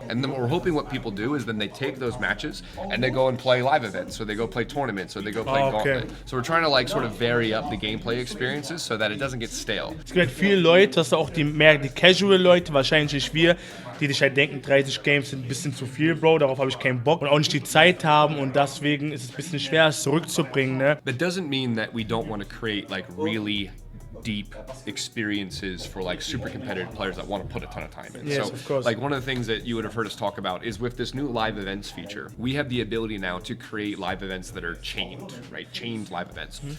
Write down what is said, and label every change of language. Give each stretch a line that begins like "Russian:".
English: And then what people do is then they take those matches and they go and play live events, so they go play tournaments, so they go play gauntlet. So we're trying to like sort of vary up the gameplay experiences so that it doesn't get stale.
German: Es gibt viele Leute, das sind auch mehr die Casual-Leute, wahrscheinlich nicht wir, die sich halt denken, 30 Games sind ein bisschen zu viel, Bro, darauf habe ich keinen Bock und auch nicht die Zeit haben, und deswegen ist es ein bisschen schwer, es zurückzubringen, ne?
English: That doesn't mean that we don't want to create like really deep experiences for like super competitive players that want to put a ton of time in. Yes, so of course. like one of the things that you would have heard us talk about is with this new live events feature, we have the ability now to create live events that are chained, right? Chained live events.